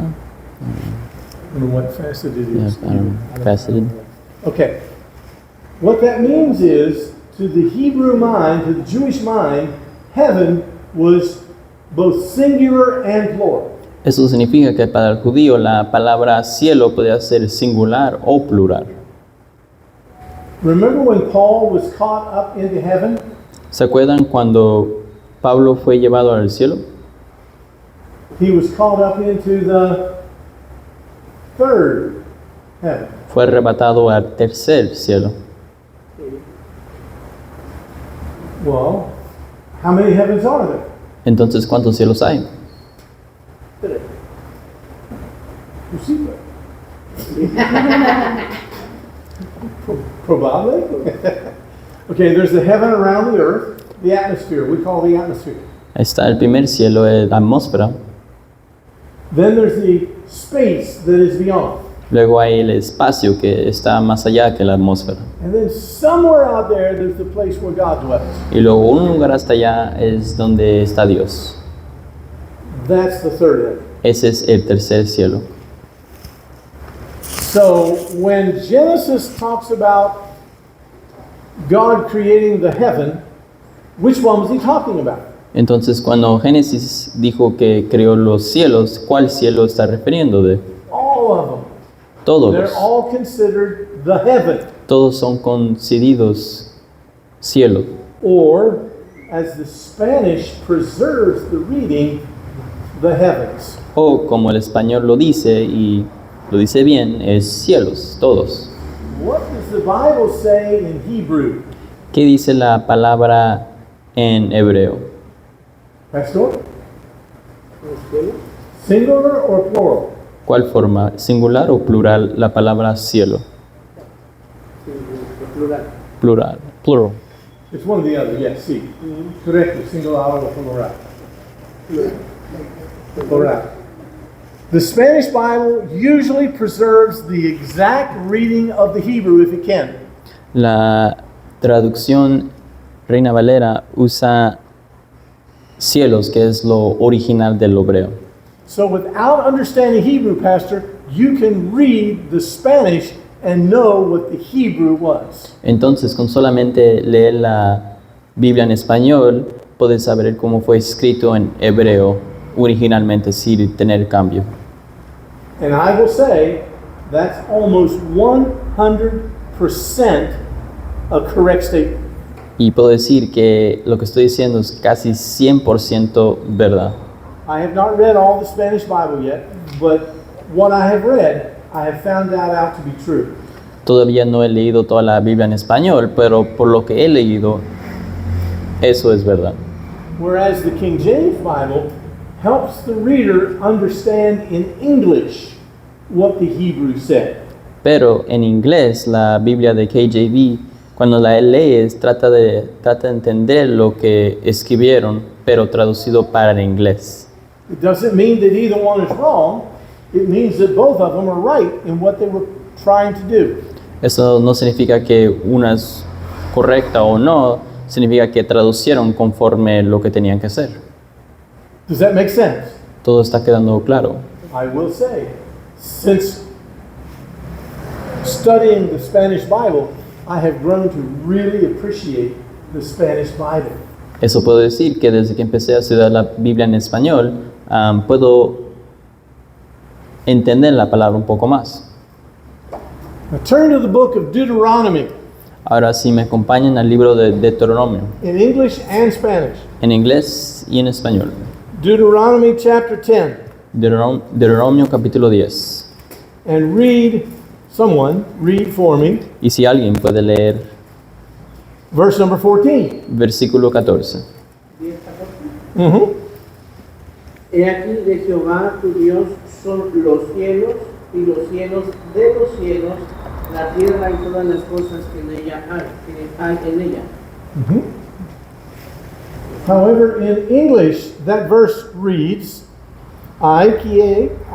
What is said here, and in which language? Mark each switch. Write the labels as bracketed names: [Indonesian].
[English] I don't know what faceted Yeah, is. I don't know. Faceted. Okay. What that means is, to the Hebrew mind, to the Jewish mind, heaven was both singular and plural. [Spanish] Eso significa que para el judío la palabra cielo podía ser singular o plural. [English] Remember when Paul was caught up into heaven? [Spanish] ¿Se acuerdan cuando Pablo fue llevado al cielo? [English] He was caught up into the third heaven. [Spanish] Fue arrebatado al tercer cielo. [English] Well, how many heavens are there? [Spanish] Entonces, ¿cuántos cielos hay? [English] Probably. Okay, there's the heaven around the earth, the atmosphere. We call the atmosphere. [Spanish] Ahí está el primer cielo, la atmósfera. [English] Then there's the space that is beyond. [Spanish] Luego hay el espacio que está más allá que la atmósfera. [English] And then somewhere out there, there's the place where God dwells. [Spanish] Y luego un lugar hasta allá es donde está Dios. [English] That's the third heaven. [Spanish] Ese es el tercer cielo. [English] So when Genesis talks about God creating the heaven, which one was he talking about? [Spanish] Entonces, cuando Génesis dijo que creó los cielos, ¿cuál cielo está refiriendo de? [English] All of them. [Spanish] Todos. [English] They're all considered the heaven. [Spanish] Todos son considerados cielo. [English] Or, as the Spanish preserves the reading, the heavens. [Spanish] O como el español lo dice y lo dice bien, es cielos, todos. [English] What does the Bible say in Hebrew? [Spanish] ¿Qué dice la palabra en hebreo? [English] Pastor? Singular or plural? [Spanish] ¿Cuál forma? ¿Singular o plural la palabra cielo? [English] Plural. Plural. Plural. It's one or the other, yes, [Spanish] sí. Correcto, singular o plural. [English] Plural. The Spanish Bible usually preserves the exact reading of the Hebrew if it can. [Spanish] La traducción Reina Valera usa cielos, que es lo original del hebreo. [English] So without understanding Hebrew, Pastor, you can read the Spanish and know what the Hebrew was. [Spanish] Entonces, con solamente leer la Biblia en español, puedes saber cómo fue escrito en hebreo originalmente sin tener cambio. [English] And I will say that's almost 100% a correct statement. [Spanish] Y puedo decir que lo que estoy diciendo es casi 100% verdad. [English] I have not read all the Spanish Bible yet, but what I have read, I have found that out to be true. [Spanish] Todavía no he leído toda la Biblia en español, pero por lo que he leído, eso es verdad. [English] Whereas the King James Bible helps the reader understand in English what the Hebrew said. [Spanish] Pero en inglés, la Biblia de KJV, cuando la lees, trata de entender lo que escribieron, pero traducido para el inglés. [English] It doesn't mean that either one is wrong. It means that both of them are right in what they were trying to do. [Spanish] Eso no significa que una es correcta o no, significa que traducieron conforme lo que tenían que hacer. [English] Does that make sense? [Spanish] Todo está quedando claro. [English] I will say, since studying the Spanish Bible, I have grown to really appreciate the Spanish Bible. [Spanish] Eso puedo decir que desde que empecé a estudiar la Biblia en español, puedo entender la palabra un poco más. [English] Now turn to the book of Deuteronomy [Spanish] Ahora sí me acompañan al libro de Deuteronomio, [English] in English and Spanish. [Spanish] en inglés y en español. [English] Deuteronomy chapter 10. [Spanish] Deuteronomio capítulo 10. [English] And someone read for me, [Spanish] Y si alguien puede leer [English] verse number 14. [Spanish] versículo 14. 10:14. Mm-hmm. He aquí de Jehová tu Dios son los cielos y los cielos de los cielos, la tierra y todas las cosas que en ella hay en ella. Mm-hmm. [English] However, in English, that verse reads, I que.